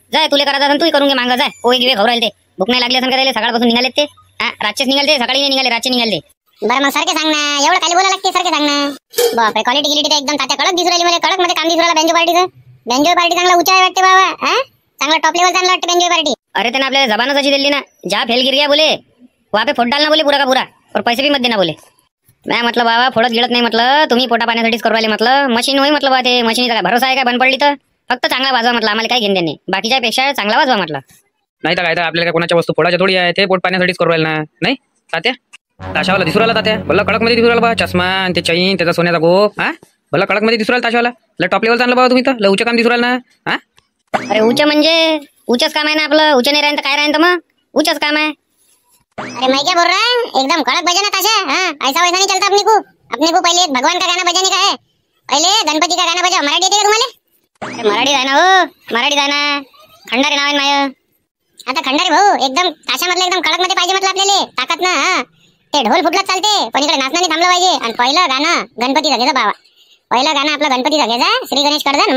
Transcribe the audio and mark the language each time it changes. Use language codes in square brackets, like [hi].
[mr] जाय तुला करायचं असेल तूही करून घे. मागं जाय. पोहे गिवे खाऊ राहिले ते. भूक नाही लागली असेल करायला. सकाळपासून निघालेत ते. हा रातचेच निघाले ते, सकाळी नाही निघाले, रातचे निघाले. बरं मग सारखे सांग ना, एवढं खाली बोला लागते, सारखे सांग ना. बापरे क्वालिटी गिलिटी एकदम तात्या कडक दिसू राहिली मला. कडक मध्ये काम दिसू राहिला बेंजो पार्टीचं. बेंजो पार्टी चांगला उंचा आहे वाटते बाबा. हा चांगला टॉप लेवल चांगला वाटते बेंजो पार्टी. अरे त्याने आपल्याला जबानच अशी दिली ना, [hi] जा फेल गिर गया बोले, वहाँ पे फोट डालना बोले पूरा का पूरा, और पैसे भी मत देना बोले. [mr] मैं म्हटलं बाबा फोडत गिळत नाही म्हटलं, तुम्ही पोटा पाण्यासाठीच करू राहिले म्हटलं. मशीन होई म्हटलं बा, ते मशीनीचा काय भरोसा आहे काय बंद पडली तर? फक्त चांगला वाजवा म्हटलं, आम्हाला काय घेणं देणे, बाकीच्या पेक्षा चांगला वाजवा म्हटलं. नाही तर काय तर आपल्याला काय कोणाच्या वस्तू फोडाच्या थोडी आहे, ते पोट पाण्यासाठीच करू राहील ना. नाही तात्या ताशावाला दिसू राहिला तात्या, भला कडक मध्ये दिसू राहिला बा, चष्मा आणि ते चैन त्याचा सोन्याचा गोप. हा भला कडक मध्ये दिसू राहिला ताशावाला, लय टॉप लेवल आणलं बाबा तुम्ही तर, लय उच्च काम दिसू राहिलं ना. हा अरे उच्च म्हणजे उच्चच काम आहे ना आपलं, उच्च नाही राहीन तर काय राहीन तर मग उच्चच काम आहे. [hi] अरे मैं क्या बोल रहा है, एकदम कड़क बजाना ताशा। हाँ, ऐसा वैसा नहीं चलता अपने को पहले भगवान का गाना बजाने का है, पहले गणपति का गाना बजाओ। [mr] मराठी येते का तुम्हाला? अरे मराठी आहे ना हो, मराठी आहे ना, खंडारे नाव आहे माय. आता खंडारे भाऊ एकदम ताशा मधलं एकदम कडक मध्ये पाहिजे म्हटलं आपल्याला, ताकद ना. हा ते ढोल फुटलाच चालते पण इकडे नाचणं नाही थांबलं पाहिजे. आणि पहिलं गाणं गणपतीचं घ्यायचं बाबा, पहिलं गाणं आपलं गणपतीचं घ्यायचं, श्री गणेश कर्जन.